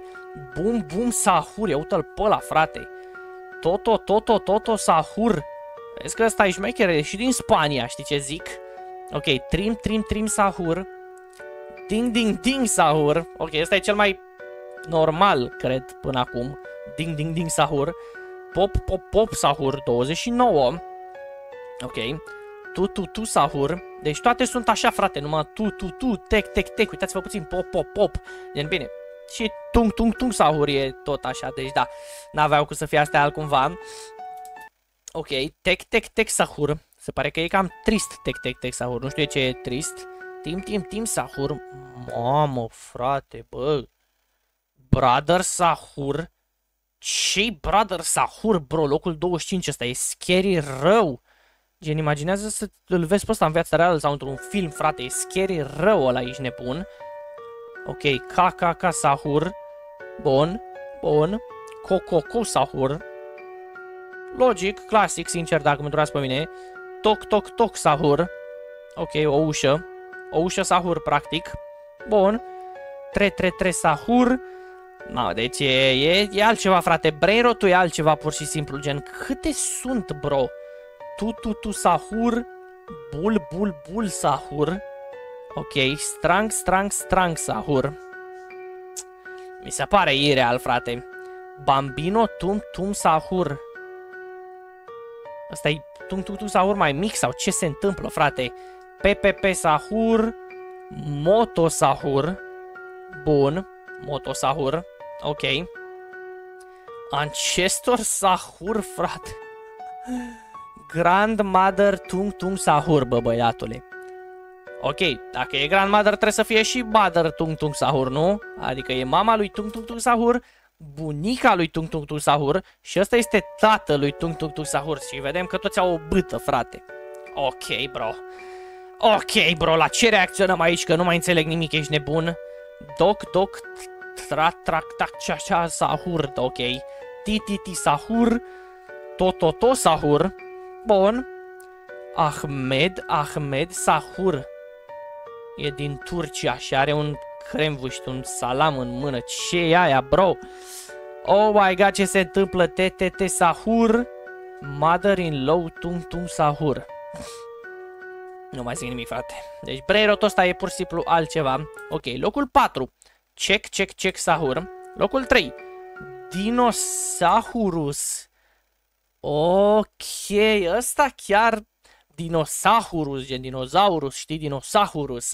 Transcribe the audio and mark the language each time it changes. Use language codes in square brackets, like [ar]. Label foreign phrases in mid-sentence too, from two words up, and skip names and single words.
[ro] Boom Sahur, ia uite-l pe ăla, frate. Toto Sahur. Vezi că ăsta e șmecher, și din Spania, știi ce zic? Ok, Trim Sahur. Ding Sahur. Ok, ăsta e cel mai normal, cred, până acum. Ding Sahur. Pop Sahur, 29. Ok. Tu Sahur. Deci toate sunt așa, frate, numai tu, tec. Uitați-vă puțin, pop. Gen, bine. Și Tung Sahur e tot așa, deci da, n-aveau cum să fie astea altcumva. Ok, tec Sahur. Se pare că e cam trist tec Sahur, nu știu ce e trist. Tim Sahur. Mamă, frate, bă. Brother Sahur. Ce-i Brother Sahur, bro? Locul 25 ăsta e scary rău. Gen, imaginează să îl vezi pe ăsta în viața reală sau într-un film, frate, e scary rău ăla, ești nebun. Ok, K Sahur. Bun. Coco Sahur. Logic, clasic, sincer, dacă mă întrebați pe mine. Toc Sahur. Ok, o ușă Sahur, practic. Bun. Tre Sahur. No, deci e altceva, frate. Brainrot-ul e altceva, pur și simplu, gen, câte sunt, bro? Tu Sahur. Bul Sahur. Ok, Strang Sahur. Mi se pare ireal, frate. Bambino Tum Sahur. Asta e Tung Sahur mai mic sau ce se întâmplă, frate? PPP Sahur. Moto Sahur. Bun, Moto Sahur. Ok. Ancestor Sahur, frate. Grandmother Tung Sahur, bă, băiatule. Ok, dacă e grandmother trebuie să fie și mother Tung Sahur, nu? Adică e mama lui Tung Sahur, bunica lui Tung Sahur și ăsta este tatăl lui Tung Sahur și vedem că toți au o bâtă, frate. [en] Ok, bro. Ok, bro, [ro] la ce reacționăm aici, că nu mai înțeleg nimic, ești nebun? Doc Sahur, ok. Ti Sahur. Toto Sahur. Bun. Ahmed Sahur. E din Turcia și are un cremvuști, un salam în mână. Ce e aia, [en] bro? Oh my god, [ro] ce se întâmplă? TTT Sahur. Mother-in-law Tung Sahur. Nu mai zic nimic, frate. Deci brainrot-ul ăsta e pur și simplu altceva. Ok, locul 4. Check Sahur. Locul 3. Dinosaurus. Ok, ăsta chiar Dinosaurus, gen dinozaurus, știi, Dinosaurus.